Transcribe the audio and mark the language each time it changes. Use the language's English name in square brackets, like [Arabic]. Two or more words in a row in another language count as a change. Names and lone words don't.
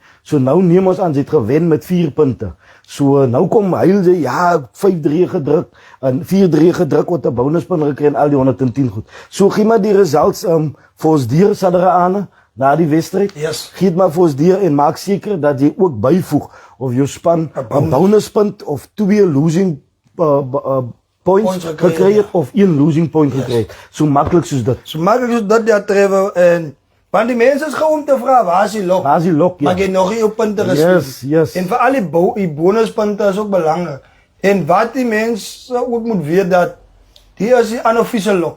[Afrikaans] So nou neem ons aan, hy het gewen met 4 punte. So nou kom hy sê, ja, 5-3 gedruk, en 4-3 gedruk, wat 'n bonuspunt gekry en al die 110 goed. So gee maar die results vir ons deur Sadra aan, na die wedstryd. Yes. Gee maar vir ons deur en maak seker dat jy ook byvoeg of jou span 'n bonuspunt of 2 [English] losing points [Afrikaans] gekry het of 1 [English] losing point [Afrikaans] gekry het. So maklik soos dit. So maklik soos dit, ja, Trevor. En want die mense is gewoon om te vra, waar is die lok? Waar is die lok, ja. Maar jy nog nie op punte gespeel. Yes. En vir al die bonuspunte is ook belangrik. En wat die mense ook moet weet, dat die is die unofficial lok.